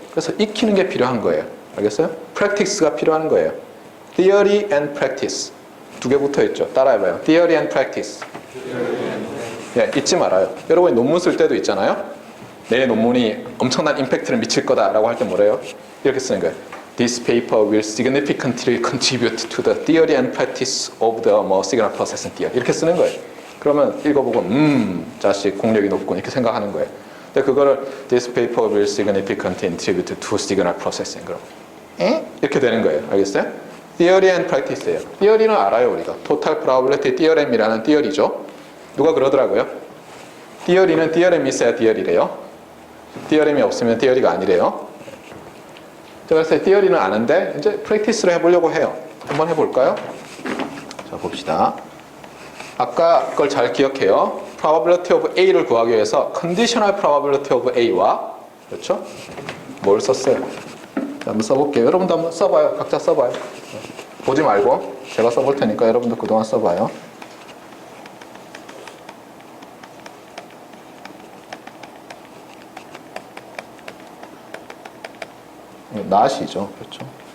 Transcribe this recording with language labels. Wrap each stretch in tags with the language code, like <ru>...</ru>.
<ko>그래서 익히는 게 필요한 거예요. 알겠어요? practice가 필요한 거예요. theory and practice. 두 개 붙어 있죠. 따라해봐요. theory and practice. 예, 잊지 말아요. 여러분이 논문 쓸 때도 있잖아요. 내 논문이 엄청난 임팩트를 미칠 거다라고 할 때 뭐래요? 이렇게 쓰는 거예요.</ko> <en>This paper will significantly contribute to the theory and practice of the signal processing theory.</en> <ko>이렇게 쓰는 거예요. 그러면 읽어보고 자식 공력이 높군 이렇게 생각하는 거예요. 근데 그거를</ko> <en>This paper will significantly contribute to signal processing.</en> <ko>그럼 이렇게 되는 거예요. 알겠어요? Theory and practice예요. theory는 알아요 우리가. Total probability theorem이라는 theory죠. 누가 그러더라고요. theory는 theorem이 있어야 theory래요. theorem이 없으면 theory가 아니래요. 그래서 theory는 아는데 이제 practice를 해보려고 해요. 한번 해볼까요? 자, 봅시다. 아까 그걸 잘 기억해요. probability of A를 구하기 위해서 conditional probability of A와 그렇죠? 뭘 썼어요? 자, 한번 써볼게요. 여러분도 한번 써봐요. 각자 써봐요. 보지 말고 제가 써볼 테니까 여러분도 그동안 써봐요. not이죠. 그렇죠?</ko>